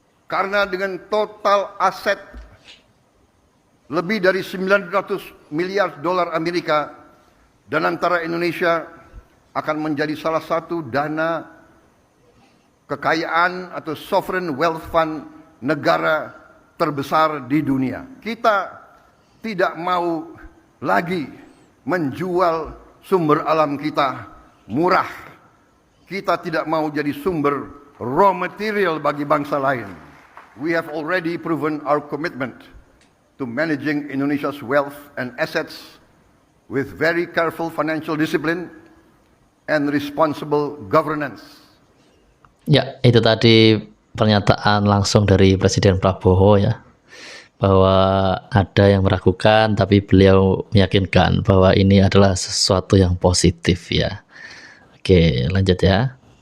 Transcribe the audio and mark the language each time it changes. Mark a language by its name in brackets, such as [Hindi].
[Indonesian] Karena dengan total aset lebih dari 900 miliar dolar Amerika, Danantara Indonesia akan menjadi salah satu dana kekayaan atau sovereign wealth fund negara terbesar di dunia. Kita tidak mau lagi menjual sumber alam kita murah. Kita tidak mau jadi sumber raw material bagi bangsa lain. [English] We have already proven our commitment to managing Indonesia's wealth and assets with very careful financial discipline and responsible governance. [Indonesian] Ya, itu tadi pernyataan langsung dari Presiden Prabowo ya, bahwa ada yang meragukan tapi beliau meyakinkan bahwa ini adalah sesuatu yang positif ya. Oke, lanjut ya.